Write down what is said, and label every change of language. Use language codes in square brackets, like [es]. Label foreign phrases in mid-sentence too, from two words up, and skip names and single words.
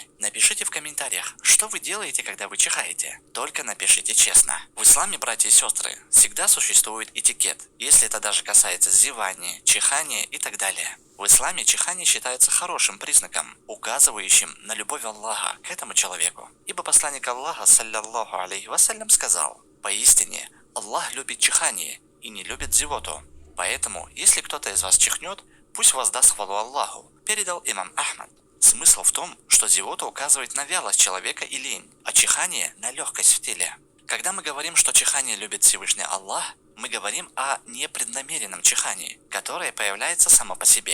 [ru] Напишите в комментариях, что вы делаете, когда вы чихаете. Только напишите честно. В исламе, братья и сестры, всегда существует этикет, если это даже касается зевания, чихания и так далее. В исламе чихание считается хорошим признаком, указывающим на любовь Аллаха к этому человеку. Ибо посланник Аллаха, [ar] صلى الله عليه وسلم, [ru] сказал: «Поистине, Аллах любит чихание и не любит зевоту. Поэтому, если кто-то из вас чихнет, пусть воздаст хвалу Аллаху», передал имам Ахмад. Смысл в том, что зевота указывает на вялость человека и лень, а чихание на легкость в теле. Когда мы говорим, что чихание любит Всевышний Аллах, мы говорим о непреднамеренном чихании, которое появляется само по себе.